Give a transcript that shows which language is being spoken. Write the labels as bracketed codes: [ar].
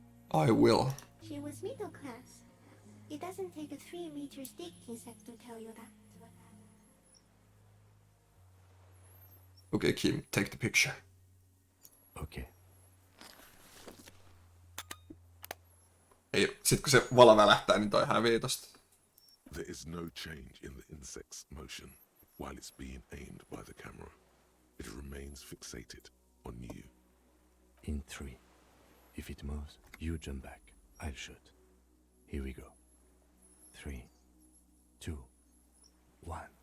[en] I will. She was middle class. It doesn't take a 3-meter stick insect to tell you that. Okay, Kim, take the picture. Okay. [fi] Ei, sit kun se vala välähtää, niin toi hävii tosta. [en] There is no change in the insect's motion while it's being aimed by the camera. It remains fixated on you. In 3. If it moves, you jump back. I'll shoot. Here we go. 3, 2, 1.